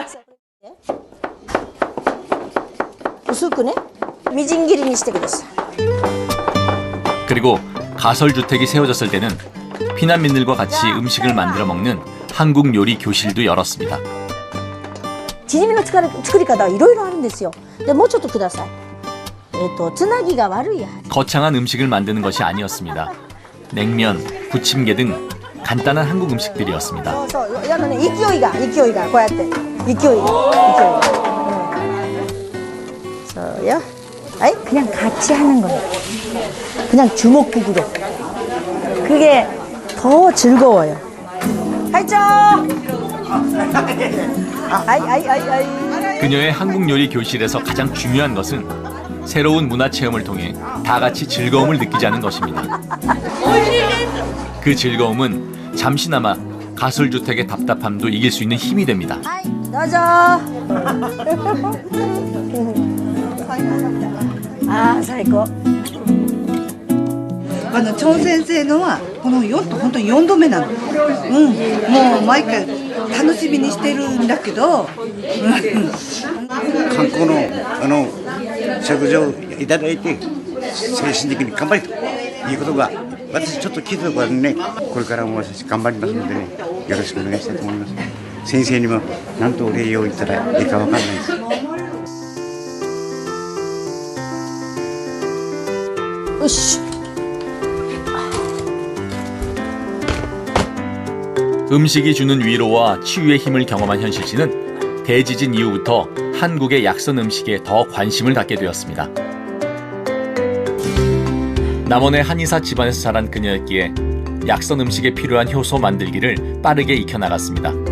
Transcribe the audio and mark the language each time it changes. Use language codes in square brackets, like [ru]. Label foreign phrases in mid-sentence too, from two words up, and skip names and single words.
[ko] 그리고 가설주택이 세워졌을 때는 피난민들과 같이 음식을 만들어 먹는 한국 요리 교실도 열었습니다. [ja] 지짐의 作り方はいろいろあるんですよ. 근데 もうちょっとください. つなぎが悪いや. [ko] 거창한 음식을 만드는 것이 아니었습니다. 냉면, 부침개 등 간단한 한국 음식들이었습니다. [ja] 勢いがこうやって勢いがそうよ. [ko] 아니 그냥 같이 하는 거예요. 그냥 주먹구구로. 그게 더 즐거워요. 하이죠. 아이. 그녀의 한국 요리 교실에서 가장 중요한 것은 새로운 문화 체험을 통해 다 같이 즐거움을 느끼자는 것입니다. 그 즐거움은 잠시나마 가설주택의 답답함도 이길 수 있는 힘이 됩니다. 넣어줘. 아, 최고. [ja] チョン先生のはこのヨット本当に4度目なの。もう毎回楽しみにしてるんだけど。観光の食事をいただいて精神的に頑張りということが私ちょっと聞いたところでね、これからも私頑張りますのでね、よろしくお願いしたいと思います。先生にも何とお礼を言ったらいいかわかんないです。よし。 [ko] 음식이 주는 위로와 치유의 힘을 경험한 현실 씨는 대지진 이후부터 한국의 약선 음식에 더 관심을 갖게 되었습니다. 남원의 한의사 집안에서 자란 그녀였기에 약선 음식에 필요한 효소 만들기를 빠르게 익혀나갔습니다.